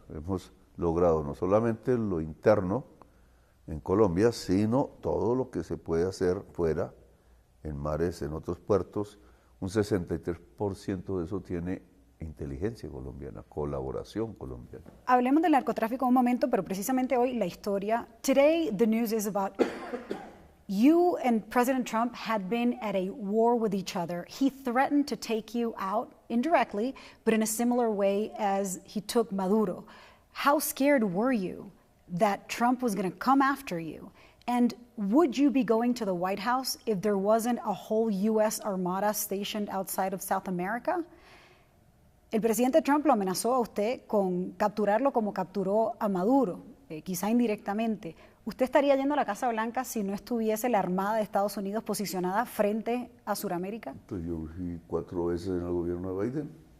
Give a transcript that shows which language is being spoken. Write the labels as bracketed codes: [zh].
[es] Hemos logrado no solamente lo interno en Colombia, sino todo lo que se puede hacer fuera, en mares, en otros puertos. Un 63% de eso tiene inteligencia colombiana, colaboración colombiana. Hablemos del narcotráfico un momento, pero precisamente hoy la historia. [en] Today the news is about you and President Trump had been at a war with each other. He threatened to take you out indirectly, but in a similar way as he took Maduro. How scared were you that Trump was going to come after you? And would you be going to the White House if there wasn't a whole U.S. Armada stationed outside of South America? [es] El presidente Trump lo amenazó a usted con capturarlo como capturó a Maduro, quizá indirectamente. ¿Usted estaría yendo a la Casa Blanca si no estuviese la Armada de Estados Unidos posicionada frente a Sudamérica? Pues yo fui 4 veces en el gobierno de Biden.